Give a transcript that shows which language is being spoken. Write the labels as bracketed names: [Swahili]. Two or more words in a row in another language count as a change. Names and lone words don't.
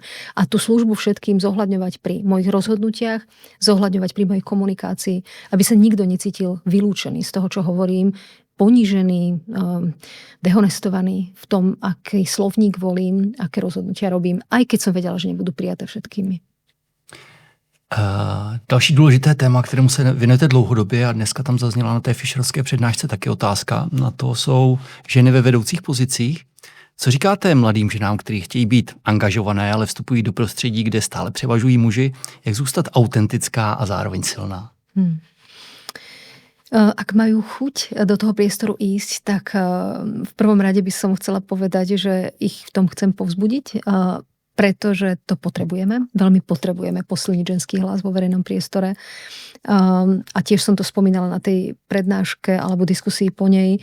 [Slovak] A tú službu všetkým zohľadňovať pri mojich rozhodnutiach, zohľadňovať pri mojej komunikácii, aby sa nikto necítil vylúčený z toho, čo hovorím, ponížený, dehonestovaný v tom, aký slovník volím, aké rozhodnutia robím, aj keď som vedela, že nebudú prijaté všetkými. [Czech] Další důležité téma, kterému se věnujete dlouhodobě a dneska tam zazněla na té Fischerovské přednášce taky otázka, na to jsou ženy ve vedoucích pozicích. Co říkáte mladým ženám, kteří chtějí být angažované, ale vstupují do prostředí, kde stále převažují muži, jak zůstat autentická a zároveň silná? [Slovak] Ak majú chuť do toho priestoru ísť, tak v prvom rade by som chcela povedať, že ich v tom chcem povzbudiť, pretože to potrebujeme. Veľmi potrebujeme posilniť ženský hlas vo verejnom priestore. A tiež som to spomínala na tej prednáške alebo diskusii po nej.